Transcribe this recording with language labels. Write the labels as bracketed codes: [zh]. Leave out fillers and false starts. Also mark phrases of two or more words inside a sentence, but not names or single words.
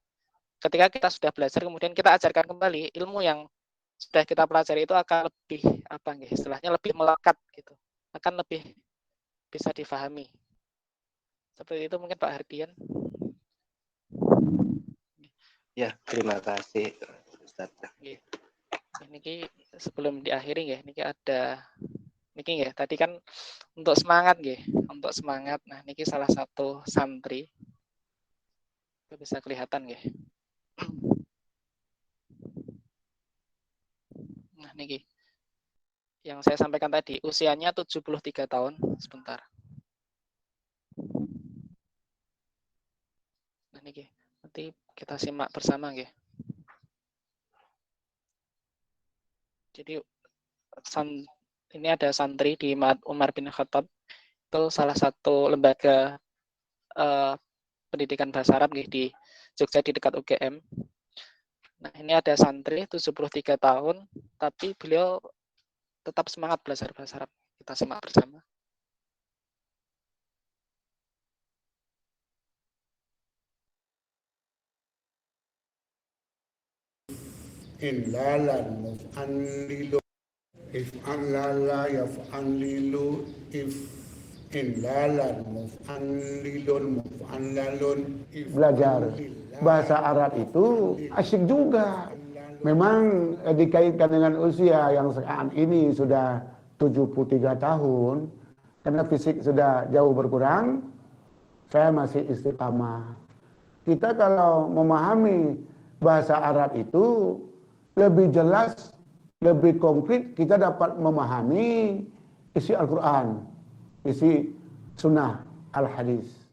[id] Ketika kita sudah belajar kemudian kita ajarkan kembali ilmu yang sudah kita pelajari itu akan lebih istilahnya lebih melekat gitu. Akan lebih bisa difahami. Seperti itu mungkin Pak Hardian. Ya, terima kasih Ustaz. [jv] Nggih. Niki [id] sebelum diakhiri [jv] nggih, niki [id] ada [jv] niki nggih, [id] tadi kan untuk semangat nggih, untuk semangat. Nah, niki salah satu santri. Bisa kelihatan nggih. Nah, niki yang saya sampaikan tadi, usianya 73 tahun. Sebentar. Nah, niki nanti kita simak bersama nggih. Jadi ini ada santri di Umar bin Khattab, itu salah satu lembaga pendidikan bahasa Arab di Jogja di dekat UGM. Nah, ini ada santri 73 tahun, tapi beliau tetap semangat belajar bahasa Arab. Kita simak bersama. [ar] إنلالاً مفعنلِلُ افعنلل يفعنلل إنلالاً مفعنلِلٌ مفعنلَلٌ. [id] Belajar bahasa Arab itu asyik juga. Memang dikaitkan dengan usia yang saat ini sudah 73 tahun, karena fisik sudah jauh berkurang, saya masih istiqamah. Kita kalau memahami bahasa Arab itu lebih jelas, lebih konkret, kita dapat memahami isi Al-Quran, isi sunnah Al-Hadis.